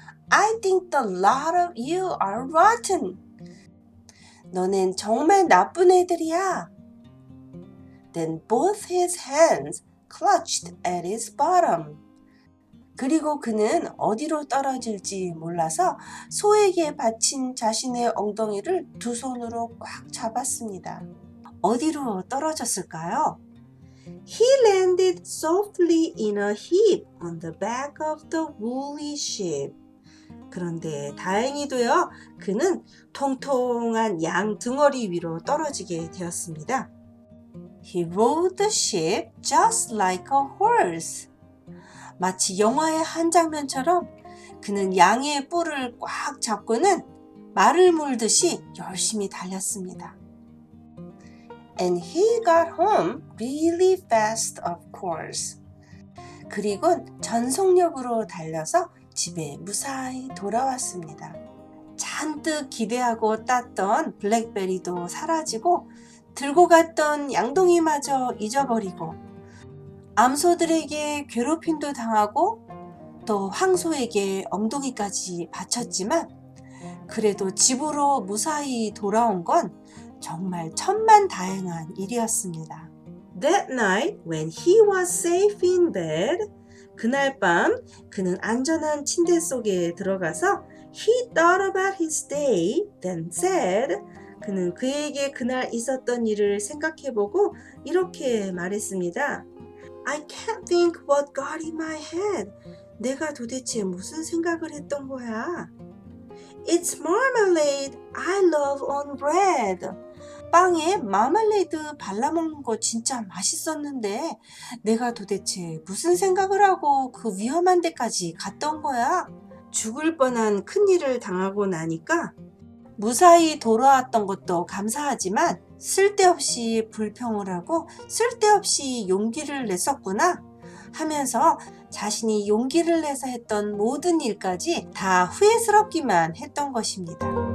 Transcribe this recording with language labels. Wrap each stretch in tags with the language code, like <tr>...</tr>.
<en>I think the lot of you are rotten.</en> <ko>너넨 정말 나쁜 애들이야.</ko> <en>Then both his hands clutched at his bottom.</en> <ko>그리고 그는 어디로 떨어질지 몰라서 소에게 받친 자신의 엉덩이를 두 손으로 꽉 잡았습니다. 어디로 떨어졌을까요?</ko> <en>He landed softly in a heap on the back of the woolly sheep.</en> <ko>그런데 다행히도요, 그는 통통한 양 등어리 위로 떨어지게 되었습니다.</ko> <en>He rode the sheep just like a horse.</en> <ko>마치 영화의 한 장면처럼 그는 양의 뿔을 꽉 잡고는 말을 물듯이 열심히 달렸습니다.</ko> <en>And he got home really fast, of course.</en> <ko>그리곤 전속력으로 달려서 집에 무사히 돌아왔습니다. 잔뜩 기대하고 땄던 블랙베리도 사라지고 들고 갔던 양동이마저 잊어버리고 암소들에게 괴롭힘도 당하고 또 황소에게 엉덩이까지 바쳤지만 그래도 집으로 무사히 돌아온 건 정말 천만다행한 일이었습니다.</ko> <en>That night when he was safe in bed,</en> <ko>그날 밤 그는 안전한 침대 속에 들어가서</ko> <en>he thought about his day, then said,</en> <ko>그는 그에게 그날 있었던 일을 생각해보고 이렇게 말했습니다.</ko> <en>I can't think what got in my head.</en> <ko>내가 도대체 무슨 생각을 했던 거야?</ko> <en>It's marmalade I love on bread.</en> <ko>빵에 마말레이드 발라먹는 거 진짜 맛있었는데 내가 도대체 무슨 생각을 하고 그 위험한 데까지 갔던 거야? 죽을 뻔한 큰일을 당하고 나니까 무사히 돌아왔던 것도 감사하지만 쓸데없이 불평을 하고 쓸데없이 용기를 냈었구나 하면서 자신이 용기를 내서 했던 모든 일까지 다 후회스럽기만 했던 것입니다.</ko>